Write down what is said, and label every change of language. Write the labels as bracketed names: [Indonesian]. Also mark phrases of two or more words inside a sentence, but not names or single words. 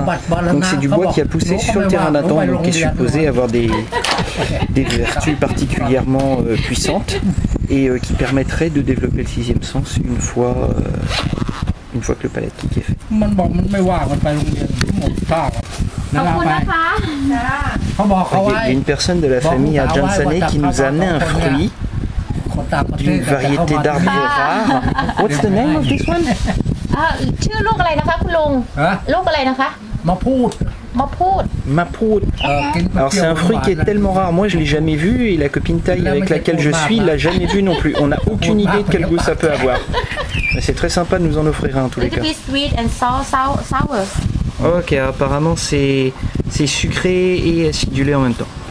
[French] Donc c'est du bois qui a poussé sur le terrain d'un temple, donc qui est supposé avoir des vertus particulièrement puissantes et qui permettrait de développer le sixième sens une fois que le palatkik est fait. Il y a une personne de la famille Adjan Sané qui nous a amené un fruit d'une variété d'arbres rares. [English] What's the name of this one? [Thai] ชื่อลูกอะไรนะคะคุณลุงลูกอะไรนะคะมะพูด Maproud. [French] Alors c'est un fruit qui est tellement rare, moi je l'ai jamais vu, et la copine Thaï avec laquelle je suis l'a jamais vu non plus. On n'a aucune idée de quel goût ça peut avoir. Mais c'est très sympa de nous en offrir un en tous les cas. Ok, apparemment c'est sucré et acidulé en même temps.